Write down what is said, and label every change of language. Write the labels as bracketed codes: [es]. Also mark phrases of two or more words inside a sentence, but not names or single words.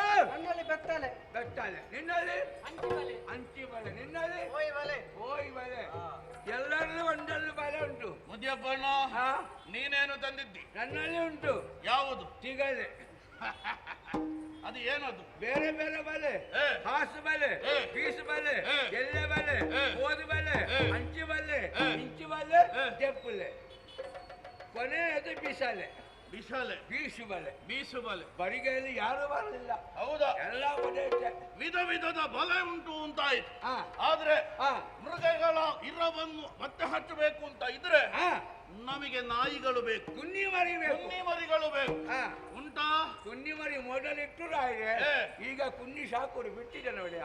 [kn] ನನ್ನಲ್ಲಿ ಬೆತ್ತಲೆ. ಬೆತ್ತಲೆ. ನಿನ್ನಲ್ಲಿ ಅಂಚಿ ಬಲೆ. ನಿನ್ನಲ್ಲಿ ಹೋಯ್ ಬಲೆ. ಹೋಯ್ ಬಲೆ. ಎಲ್ಲರಲ್ಲೂ ಒಂದೊಂದು ಬಲೆ ಉಂಟು. ಮುದಿಯಪ್ಪಣ್ಣ ನೀನೇನು ತಂದಿದ್ದಿ? ನನ್ನಲ್ಲಿ ಉಂಟು. ಯಾವುದು? ಸಿಗಲೆ. ಅದು ಏನದು? ಬೇರೆ ಬೇರೆ ಬಲೆ. ಹಾಸು ಬಲೆ, ಪೀಸು ಬಲೆ, ಎಲೆ ಬಲೆ, ಓದು ಬಲೆ, ಅಂಚಿ ಬಲೆ, ಇಂಚು ಬಲೆ, ತೆಪ್ಪುಲೆ. ಕೊನೆಯದು ಬಿಸಲೆ. ಬಿಸಲೆ. ಬೀಸು ಬಲೆ. ಬೀಸು ಬಲೆ. ಬರಿಗೆಯಲ್ಲಿ ಯಾರು ಬರಲಿಲ್ಲ. ಹೌದಾ? ಎಲ್ಲ ಬಲೆ. ವಿಧ ವಿಧದ ಬಲೆ ಉಂಟು ಅಂತಾಯ್ತು. ಆದ್ರೆ ಮೃಗಗಳ ಇರವನ್ನು ಮತ್ತೆ ಹಚ್ಚಬೇಕು ಅಂತ ಇದ್ರೆ ನಮಗೆ ನಾಯಿಗಳು ಬೇಕು. ಕುನ್ನಿ ಮರಿ ಬೇಕು. ಕುನ್ನಿ ಮರಿಗಳು ಬೇಕು. ಉಂಟಾ? ಕುನ್ನಿ ಮರಿ ಮೊದಲಿಟ್ಟು ಈಗ ಕುನ್ನಿ ಸಾಕುರು ಬಿಟ್ಟಿದೆ ನೋಡಿ.